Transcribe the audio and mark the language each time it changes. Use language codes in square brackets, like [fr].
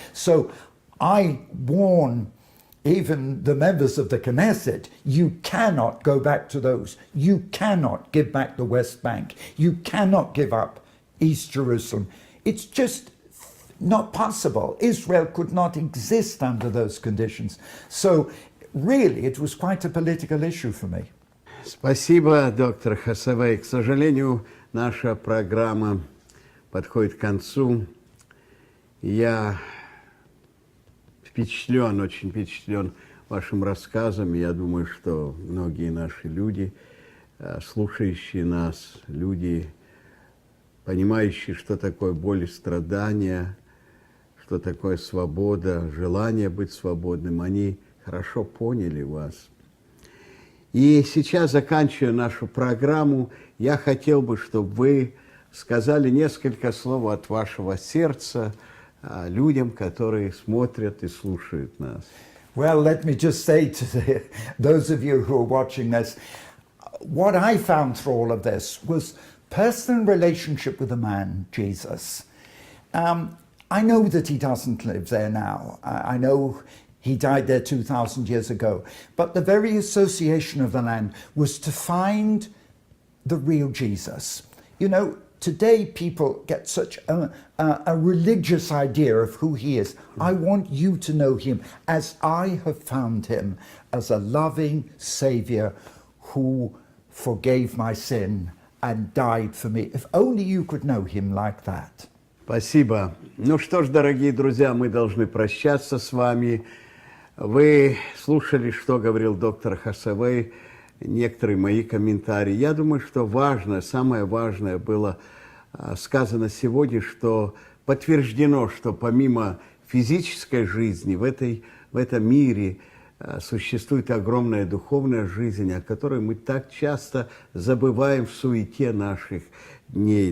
[en] So I warn even the members of the Knesset, you cannot go back to those. You cannot give back the West Bank. You cannot give up East Jerusalem. It's just not possible. Israel could not exist under those conditions. So really, it was quite a political issue for me. [ru] Спасибо, доктор Hathaway. К сожалению, наша программа подходит к концу. Я впечатлен, очень впечатлен вашим рассказом. Я думаю, что многие наши люди, слушающие нас, люди, понимающие, что такое боль и страдания, что такое свобода, желание быть свободным, они хорошо поняли вас. И сейчас, заканчивая нашу программу, я хотел бы, чтобы вы сказали несколько слов от вашего сердца людям, которые смотрят и слушают нас. [en] Well, let me just say to those of you who are watching this, what I found through all of this was personal relationship with the man, Jesus. I know that he doesn't live there now. I know he died there 2,000 years ago. But the very association of the land was to find the real Jesus. You know, today people get such a religious idea of who he is. I want you to know him as I have found him, as a loving Savior who forgave my sin and died for me. If only you could know him like that. [ru] Спасибо. Ну что ж, дорогие друзья, мы должны прощаться с вами. Вы слушали, что говорил доктор Hathaway, некоторые мои комментарии. Я думаю, что важное, самое важное было сказано сегодня, что подтверждено, что помимо физической жизни в этом мире существует огромная духовная жизнь, о которой мы так часто забываем в суете наших дней.